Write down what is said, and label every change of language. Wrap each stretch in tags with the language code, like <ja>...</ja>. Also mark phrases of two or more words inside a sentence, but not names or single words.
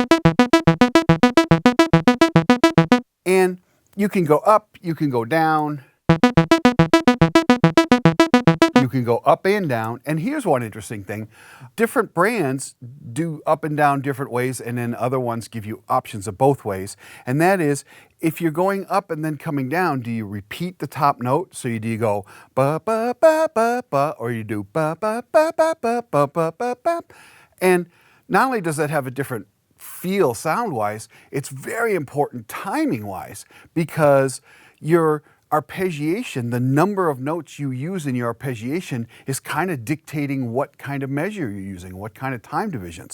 <en>And you can go up, you can go down, you can go up and down. And here's one interesting thing. Different brands do up and down different ways, and then other ones give you options of both ways. And that is, if you're going up and then coming down, do you repeat the top note? So do you go ba ba ba ba ba, or you do ba ba ba ba ba ba ba ba ba? And not only does that have a different feel sound-wise, it's very important timing-wise, because your arpeggiation, the number of notes you use in your arpeggiation, is kind of dictating what kind of measure you're using, what kind of time divisions.</en>